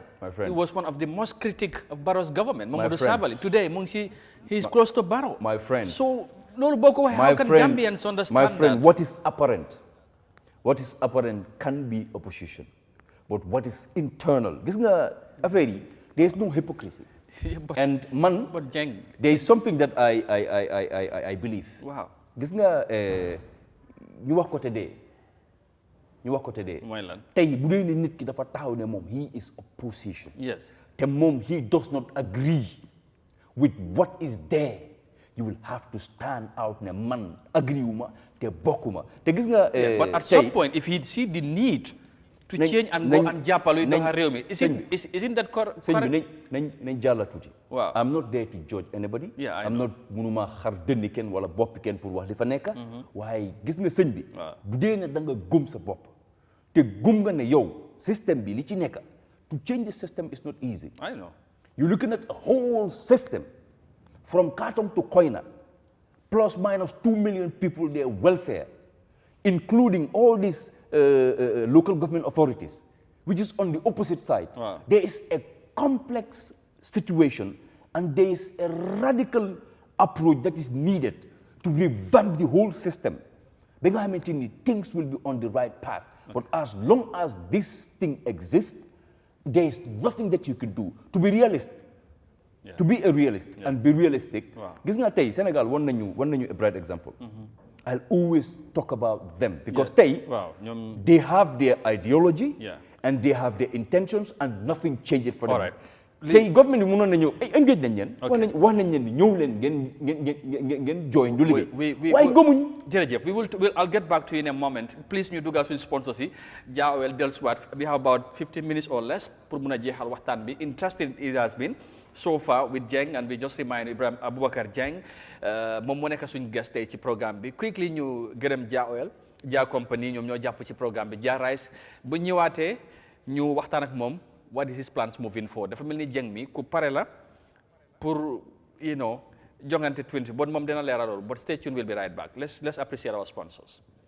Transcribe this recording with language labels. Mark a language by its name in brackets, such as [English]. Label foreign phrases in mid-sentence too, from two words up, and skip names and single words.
[English] My friend. He was one of the most critic of Barrow's government. My Mamadou friend. Sabali. Today, he is close to Barrow. My friend. So, how can Gambians understand my friend, that? what is apparent can be opposition. But what is internal, [Wolof] gis nga affaire yi, [English] there is no hypocrisy. Yeah, but Jeng. There is something that I believe. Wow. [Wolof] Gis nga ñu wax ko tëddee. Mooy lan. Tey bu dee ne nit ki dafa taxaw ne moom [English] he is opposition. Yes. [Wolof] Te moom [English] he does not agree with what is there. You will have to stand out [Wolof] ne man agree wuma te bokkuma. Te gis nga [English] But at some point, if he see the need to change and go and [Wolof] jàppale doxa réew mi, [English] isn't that correct? [Wolof] Sëñ bi nañ jàlla tuuti. Waaw. [English] I'm not there to judge anybody. Yeah, I I'm know. not [Wolof] munuma xar dënni kenn wala boppi kenn pour wax li fa nekk. waaye gis nga sëñ bi. bu dee ne da nga gëm sa bopp. te gëm nga ne yow système bi li ci nekk. [English] To change the system is not easy. I know. You're looking at a whole system from Katong to Koina, plus minus 2 million people, their welfare, including all these local government authorities, which is on the opposite side. Wow. There is a complex situation and there is a radical approach that is needed to revamp the whole system. [Wolof] Ba nga xamante ni [English] things will be on the right path. But as long as this thing exists, there is nothing that you can do. To be realist, to be a realist and be realistic. [Wolof] Gis nga tey Sénégal wan nañu [English] a bright example. I'll always talk about them because they have their ideology and they have their intentions and nothing changes for them. All right. [Wolof] Tey government bi mënoon na ñëw engage nañ leen. wax nañ leen ni ñëw leen ngeen join du liggéey. waaye gëmuñ. Jërëjëf, [English] I'll get back to you in a moment. [Wolof] Please ñu dugal suñu sponsors yi jaawel dellusiwaat. [English] We have about 15 minutes or less pour [Wolof] mun a jeexal waxtaan bi. [English] Interesting it has been so far with Jeng, and we just remind Ibrahim Aboubacar Jeng [Wolof] moom moo nekk suñu guest tey ci programme bi. Quickly ñu gërëm Jah company ñoom ñoo jàpp ci programme bi. Jah Rice bu ñëwaatee ñu waxtaan ak moom. [English] What is his plans moving forward? [Wolof] Dafa mel ni Jeng mi ku pare la pour jongante 20 bon moom dina leeral [English] but stay tuned, we'll be right back. Let's appreciate our sponsors.